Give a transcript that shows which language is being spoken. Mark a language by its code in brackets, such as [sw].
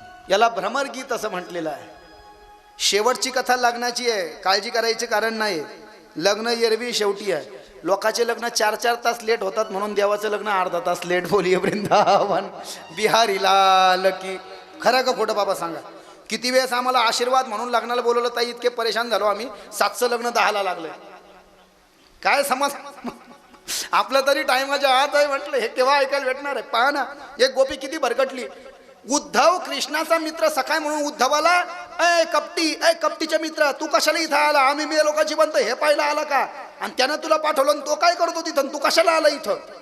[mr] याला भ्रमरगीत असं म्हटलेलं आहे. शेवटची कथा लग्नाची आहे, काळजी करायचे कारण नाही. लग्न एरवी शेवटी आहे. लोकांचे लग्न 4-4 तास लेट होतात म्हणून देवाचं लग्न अर्धा तास लेट. [hi] बोलिये वृंदावन बिहारी लाल की. [mr] खरं का खोटं बाबा सांगा. किती वेळेस आम्हाला आशीर्वाद म्हणून लग्नाला बोलवलं ताई, इतके परेशान झालो आम्ही. 7चं लग्न 10ला लागलंय. काय समज आपलं तरी टायमाच्या आत आहे म्हटलं, हे केव्हा ऐकायला भेटणार आहे. पहा ना, एक गोपी किती भरकटली. उद्धव कृष्णाचा मित्र सखाय म्हणून उद्धवाला, ए कपटीचे मित्र, तू कशाला इथं आला, आम्ही मे लोक जिवंत हे पाहायला आला का, आणि त्यानं तुला पाठवलं, तो काय करतो तिथं, तू कशाला आला इथं.